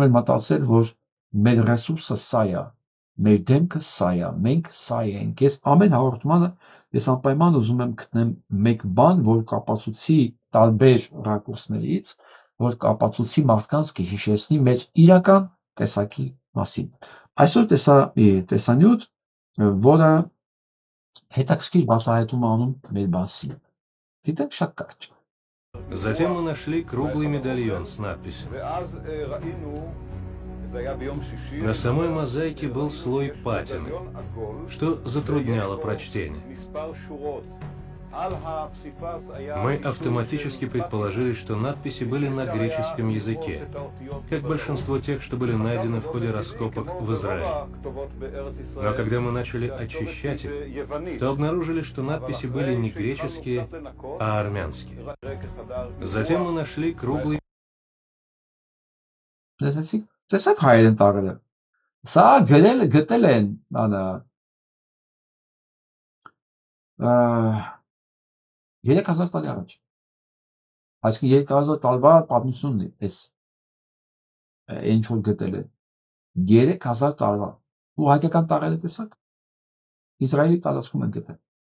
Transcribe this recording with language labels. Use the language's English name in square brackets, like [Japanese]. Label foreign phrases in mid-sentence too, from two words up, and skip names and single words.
[Armenian] են մտածել, որ մեր ռեսուրսը սա է, մեր դեմքը սա է, մենք սա ենք։ Ես ամեն հաղորդմանը ես անպայման ուզում եմ գտնեմ մեկ բան, որ կապացուցի տարբեր ռակուրսներից, որ կապացուցի մարդկանց կհիշեցնի մեր իրական տեսակի մասին։ Այսօր տեսանյութ, որը հետաքրքիր բացահայտում է անում մեր մասին։ Դիտեք շատ կարճ։ [Russian] Затем мы нашли круглый медальон с надписью. На самой мозаике был слой патины, что затрудняло прочтение. Мы автоматически предположили, что надписи были на греческом языке, как большинство тех, что были найдены в ходе раскопок в Израиле. Но когда мы начали очищать их, то обнаружили, что надписи были не греческие, а армянские. Затем мы нашли круглый... [Armenian] Տեսակ հայերեն տարել է։ Սա գտել են 3000 տարի առաջ։ Այսինքն 3000 տարվա պատմությունն է այս ինչ որ գտել են 3000 տարվա։ Ու հայկական տարերը տեսակ Իսրայելի տարածքում են գտել։